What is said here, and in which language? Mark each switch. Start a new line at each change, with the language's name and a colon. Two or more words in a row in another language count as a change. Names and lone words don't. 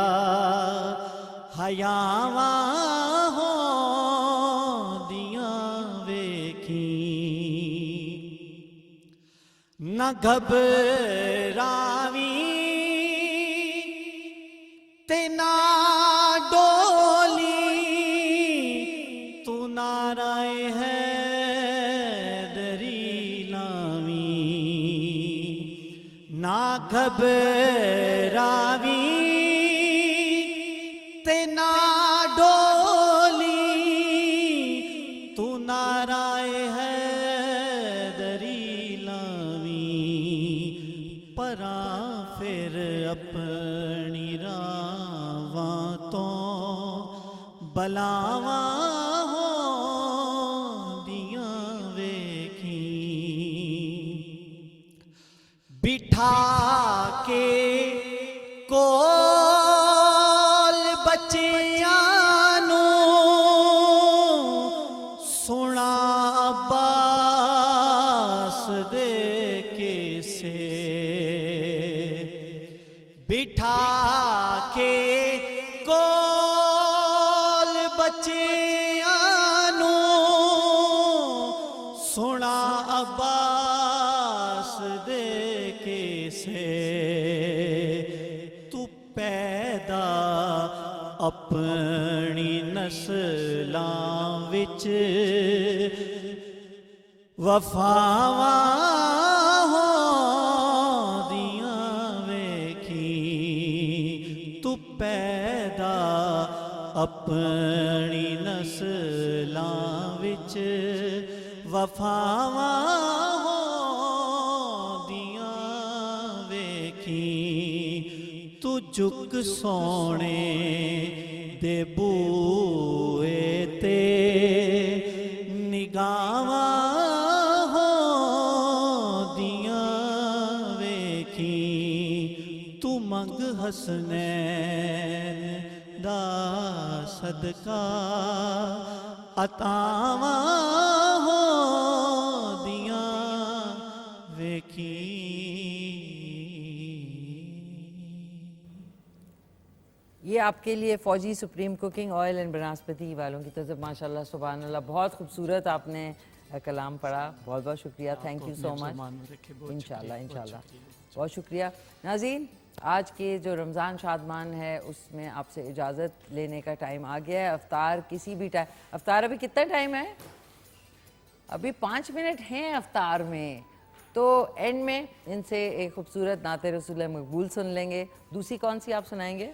Punjabi: حیاواں ہوندیاں ویکھی نہ گھبراویں تے نہ ڈولی تو نعرہ حیدری لاویں نہ گھبراویں تے نہ ڈولی تو نعرہ حیدری لاویں پراں پھر اپنی راواں تو بلاواں ہوندیاں ویکھی بٹھا کے کول بچیاں نو سنا عباس دے کیسے بٹھا کے کول بچیاں نو سنا عباس دے کیسے تو پیدا اپنی نسلاں وچ وفاواں ہوندیاں ویکھی تو پیدا اپنی نسلاں وچ وفاواں ہوندیاں ویکھی تو جھک سونے دے بوئے تے نگاواں ہوندیاں ویکھی تو منگ حسنین دا صدقہ عطاواں ہوندیاں ویکھی
Urdu: یہ آپ کے لیے فوجی سپریم کوکنگ آئل اینڈ بناسپتی والوں کی طرف
Arabic: ماشاءاللہ سبحان اللہ
Urdu: بہت خوبصورت آپ نے کلام پڑھا بہت بہت شکریہ
English: thank you so much
Arabic: انشاءاللہ انشاءاللہ
Urdu: بہت شکریہ ناظرین آج کے جو رمضان شادمان ہے اس میں آپ سے اجازت لینے کا ٹائم آ گیا ہے افطار کسی بھی ٹائم افطار ابھی کتنا ٹائم ہے ابھی 5 منٹ ہیں افطار میں تو اینڈ میں ان سے ایک خوبصورت نعت رسول مقبول سن لیں گے دوسری کون سی آپ سنائیں گے